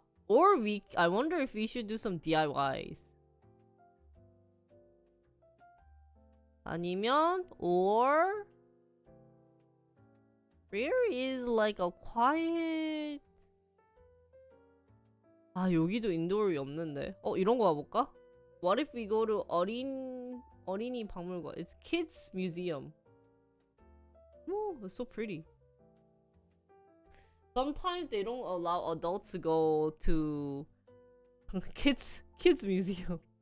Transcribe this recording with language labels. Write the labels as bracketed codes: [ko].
[en] Or I wonder if we should do some DIYs. 아니면, or where is like a quiet. [ko] 여기도 인도어이 없는데. 이런 거 가볼까? [en] What if we go to 어린이 박물관? It's kids museum. Whoa, it's so pretty. Sometimes they don't allow adults to go to kids museum.